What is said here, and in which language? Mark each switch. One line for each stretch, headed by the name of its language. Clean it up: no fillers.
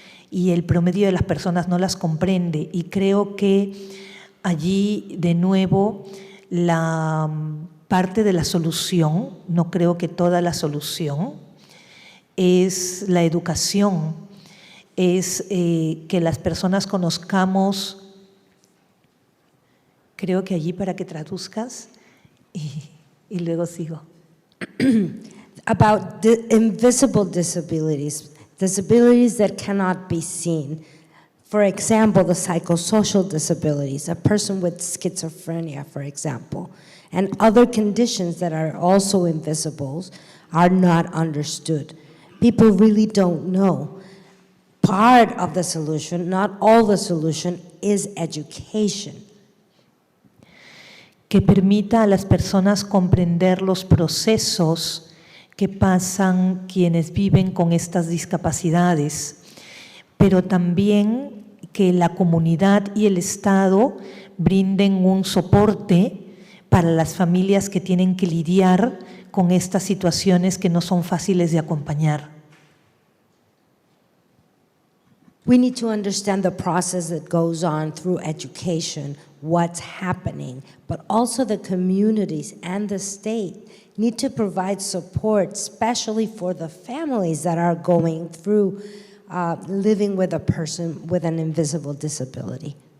Spanish: y el promedio de las personas no las comprende. Y creo que allí, de nuevo, la parte de la solución, no creo que toda la solución, es la educación, es que las personas conozcamos. Creo que allí para que traduzcas y luego sigo.
English: About invisible disabilities, disabilities that cannot be seen. For example, the psychosocial disabilities, a person with schizophrenia, for example, and other conditions that are also invisible are not understood. People really don't know. Part of the solution, not all the solution, is education.
Spanish: Que permita a las personas comprender los procesos que pasan quienes viven con estas discapacidades, pero también que la comunidad y el Estado brinden un soporte para las familias que tienen que lidiar con estas situaciones que no son fáciles de acompañar.
English: We need to understand the process that goes on through education, what's happening, but also the communities and the state need to provide support, especially for the families that are going through living with a person with an invisible disability.